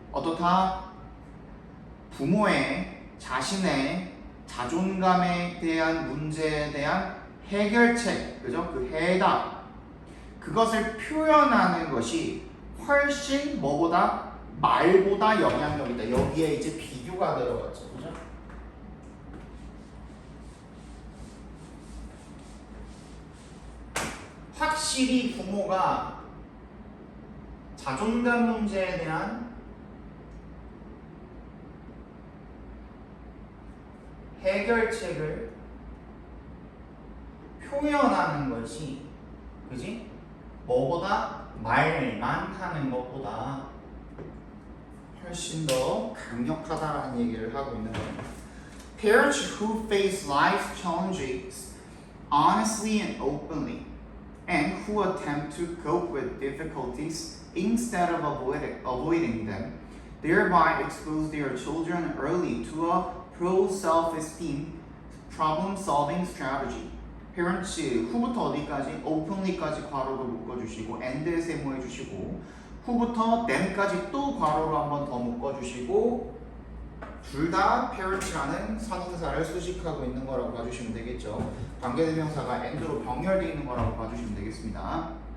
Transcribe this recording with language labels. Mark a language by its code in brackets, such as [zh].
[ko] 어떻다? 부모의 자신의 자존감에 대한 문제에 대한 해결책, 그죠? 그 해답 그것을 표현하는 것이 훨씬 뭐보다 말보다 영향력이다. 여기에 이제 비교가 들어갔죠, 그죠? 확실히 부모가 자존감 문제에 대한 해결책을 표현하는 것이, 그지? 뭐보다 말만 하는 것보다 훨씬 더 강력하다라는 얘기를 하고 있는 거예요. [en] Parents who face life's challenges honestly and openly, and who attempt to cope with difficulties instead of avoiding them, thereby expose their children early to a pro-self-esteem problem-solving strategy. [ko] parents 후부터 어디까지? openly까지 괄호로 묶어주시고 and에 세모해주시고 후부터 then까지 또 괄호로 한 번 더 묶어주시고 둘 다 parents라는 선행사를 수식하고 있는 거라고 봐주시면 되겠죠. 관계대명사가 and로 병렬되어 있는 거라고 봐주시면 되겠습니다.